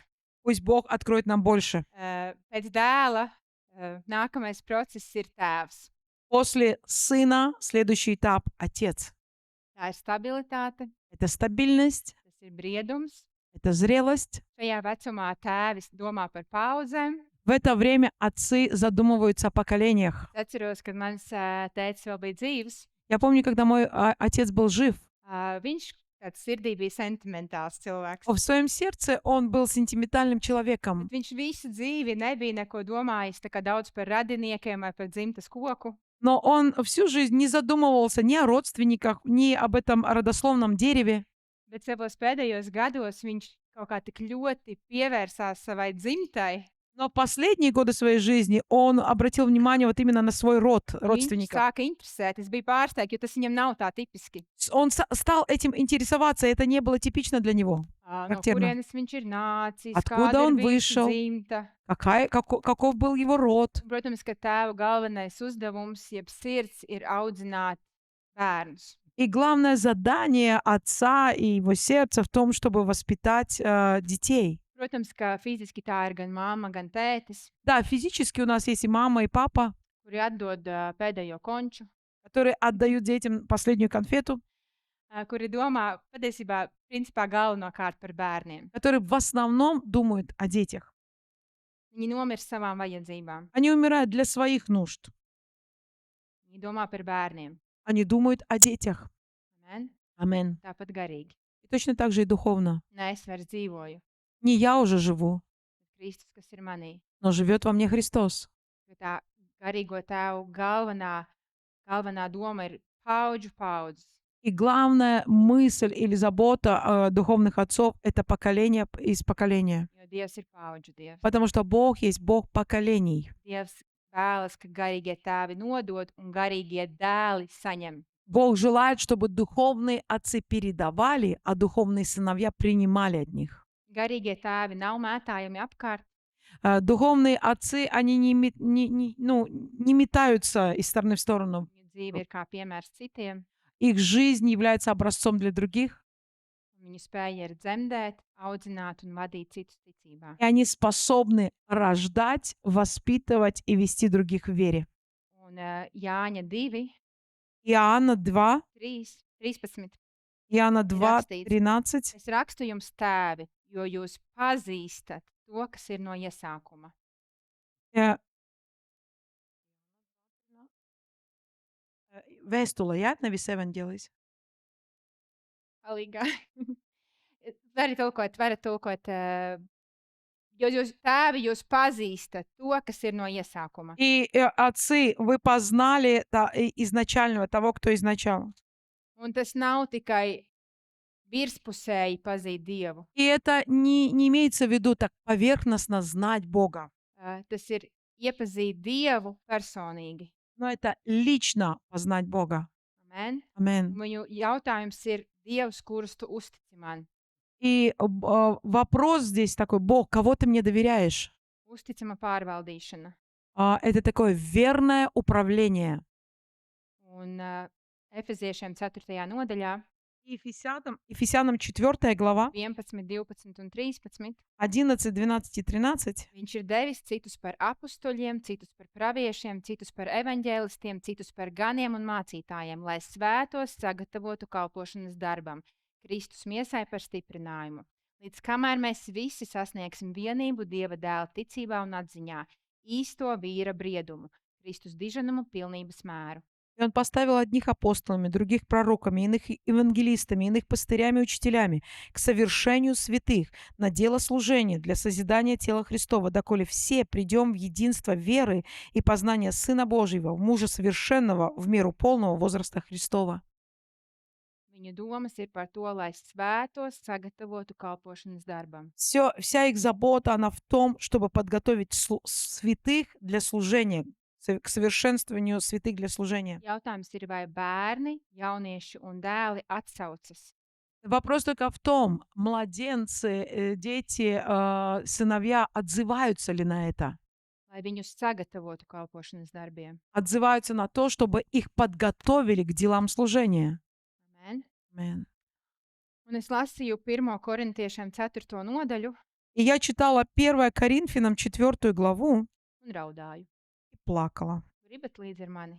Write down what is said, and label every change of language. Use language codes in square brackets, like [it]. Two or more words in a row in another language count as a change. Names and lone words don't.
[ru] Пусть Бог откроет нам больше. [lv] Pēc dēla nākamais process ir tēvs. [ru] После сына следующий этап — отец. [lv] Tā ir stabilitāte, [ru] Это стабильность, [lv] tas ir briedums. [ru] это зрелость. [lv] Šajā vecumā tēvis domā par paudzēm. [ru] В это время отцы задумываются о поколениях. [lv] Es atceros, kad mans tēvs vēl bija dzīves. [ru] Я помню, когда мой отец был жив, [lv] Viņš tāds sirdī bija sentimentāls cilvēks. [ru] в своем сердце он был сентиментальным человеком. [lv] Bet viņš visu dzīvi nebija neko domājis tā kā daudz par radiniekiem vai par dzimtas koku. [ru] Но он всю жизнь не задумывался ни о родственниках, ни об этом родословном дереве. [lv] Bet savos pēdējos gados viņš kaut kā tik ļoti pievērsās savai dzimtai. [ru] Но последние годы своей жизни он обратил внимание вот именно на свой род [lv] Viņš [ru] родственников. [lv] sāka interesēties, bija pārsteigts, jo tas viņam nav tā tipiski. [ru] Он стал этим интересоваться, это не было типично для него. [lv] No [ru] Характерно. [lv] kurienes viņš ir nācis, [ru] Откуда [lv] kāda [ru] он [lv] ir viņa [ru] вышел? [lv] dzimta. [ru] Каков был его род? [lv] Protams, ka tēva galvenais uzdevums, jeb sirds, ir audzināt bērnus. [ru] И главное задание отца и его сердца в том, чтобы воспитать детей. [lv] Protams, ka fiziski tā ir gan mamma, gan tētis, [ru] Да, физически у нас есть и мама, и папа, [lv] kuri atdod pēdējo konču, [ru] которые отдают детям последнюю конфету, [lv] kuri domā patiesībā principā galvenokārt par bērniem. [ru] которые в основном думают о детях. [lv] Viņi nomirst savām vajadzībām. [ru] Они умирают для своих нужд. [lv] Viņi domā par bērniem. [ru] Они думают о детях. [lv] Amen? [ru] Амен. [lv] Tāpat garīgi. [ru] И точно так же и духовно. [lv] Ne es vairs dzīvoju, [ru] Не я уже живу, [lv] bet Kristus, kas ir manī. [ru] но живет во мне Христос. [lv] Jo tā garīgo tēvu galvenā doma ir paudžu paudzes. [ru] И главная мысль или забота духовных отцов — это поколение из поколения. [lv] Jo Dievs ir paudžu Dievs. [ru] Потому что Бог есть Бог поколений. [lv] Dievs vēlas, ka garīgie tēvi nodod un garīgie dēli saņem. [ru] Бог желает, чтобы духовные отцы передавали, а духовные сыновья принимали от них. [lv] Garīgie tēvi nav mētājami apkārt. [ru] Духовные отцы, они не метаются из стороны в сторону. [lv] Viņu dzīve ir kā piemērs citiem. [ru] Их жизнь является образцом для других, [lv] Un viņu spēja ir dzemdēt, audzināt un vadīt citus ticībā. [ru] и они способны рождать, воспитывать и вести других в вере. [lv] Un Jāņa 2, [ru] Иоанна 2, [lv] 13. [ru] Иоанна 2, [lv] rakstīts. [ru] 13. [lv] Es rakstu jums tēvi, jo jūs pazīstat to, kas ir no iesākuma. Vēstule, jā, nevis evaņģēlijs. Palīgā. Varat tulkot, jo jūs tēvi, jūs pazīstat to, kas ir no iesākuma. [ru] И отцы, вы познали изначального, того, кто изначал. [lv] Un tas nav tikai virspusēji pazīt Dievu. [ru] И это не имеется в виду так поверхностно знать Бога, [lv] Tas ir iepazīt Dievu personīgi. [ru] но это лично познать Бога. [lv] Amen. [ru] Амен. [lv] Viņu jautājums ir Dievs, kurus tu uztici man. [ru] И вопрос здесь такой: Бог, кого ты мне доверяешь? [lv] Uzticama pārvaldīšana. [ru] Это такое верное управление. [lv] Un Efeziešiem 4. nodaļā [ru] Ефесянам 4 глава, [lv] 11, 12 un 13. [ru] 11, 12 и 13. [lv] Viņš ir devis citus par apustuļiem, citus par praviešiem, citus par evaņģēlistiem, citus par ganiem un mācītājiem, lai svētos sagatavotu kalpošanas darbam, Kristus miesai par stiprinājumu. Līdz kamēr mēs visi sasniegsim vienību Dieva dēla ticībā un atziņā, īsto vīra briedumu, Kristus diženumu pilnības mēru. [ru] И он поставил одних апостолами, других пророками, иных евангелистами, иных пастырями и учителями к совершению святых, на дело служения, для созидания тела Христова, доколе все придем в единство веры и познания Сына Божьего, в мужа совершенного, в меру полного возраста Христова. [lv] Viņu domas ir par to, lai svētos sagatavotu kalpošanas darbam. [ru] Вся их забота, она в том, чтобы подготовить святых для служения, к совершенствованию святых для служения. [lv] Jautājums ir, vai bērni, jaunieši un dēli atsaucas. [ru] Вопрос только в том, младенцы, дети, сыновья отзываются ли на это? [lv] lai viņus sagatavotu kalpošanas darbiem. [ru] Отзываются на то, чтобы их подготовили к делам служения. [lv] Amen. [ru] Amen. [lv] Un es lasīju 1. korintiešiem 4. nodaļu [ru] И я читала 1 Коринфянам 4 главу [lv] un raudāju. [ru] и плакала. [lv] Gribat līdzi ar mani?